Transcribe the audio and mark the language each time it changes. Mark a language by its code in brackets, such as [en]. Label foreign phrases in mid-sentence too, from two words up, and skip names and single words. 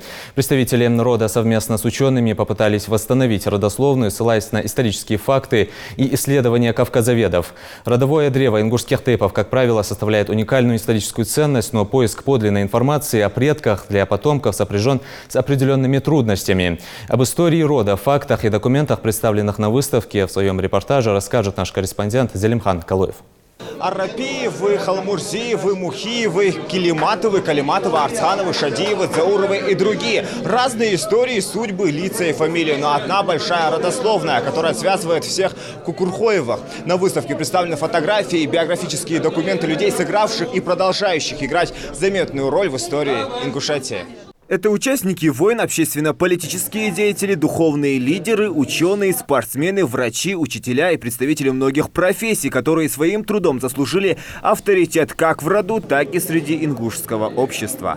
[ru] Представители рода совместно с учеными попытались восстановить родословную, ссылаясь на исторические факты и исследования кавказоведов. Родовое древо ингушских тейпов, как правило, составляет уникальную историческую ценность, но поиск подлинной информации о предках для потомков сопряжен с определенными трудностями. Об истории рода, фактах и документах, представленных на выставке, в своем репортаже расскажет наш корреспондент Зелимхан Калуев. Арапиевы, Халмурзиевы, Мухиевы, Килиматовы, Калиматовы, Арцхановы, Шадиевы, Зауровы и другие. Разные истории, судьбы, лица и фамилии, но одна большая родословная, которая связывает всех Кокурхоевых. На выставке представлены фотографии и биографические документы людей, сыгравших и продолжающих играть заметную роль в истории Ингушетии. Это участники войн, общественно-политические деятели, духовные лидеры, ученые, спортсмены, врачи, учителя и представители многих профессий, которые своим трудом заслужили авторитет как в роду, так и среди ингушского общества.